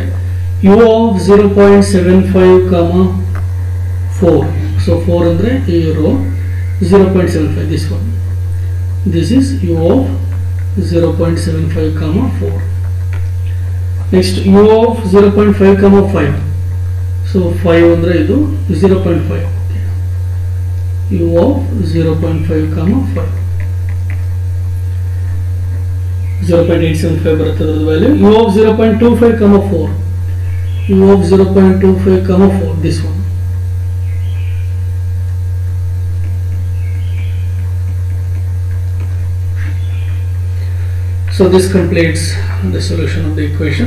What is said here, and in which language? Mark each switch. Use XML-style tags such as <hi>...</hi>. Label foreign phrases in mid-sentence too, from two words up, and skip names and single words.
<en>U of 0.75 comma 4. So 4 andre a row, 0.75, this one. This is U of 0.75 comma 4. Next, U of 0.5 comma 5.</en> <kn>So 5 ಅಂದ್ರೆ ಇದು 0.5.</kn> <en>U of 0.5 comma 5.</en> <kn>0.875 ಬರುತ್ತದೆ value.</kn> <en>U of 0.25 comma 4. U of 0.25 comma 4, this one. So this completes the solution of the equation.</en>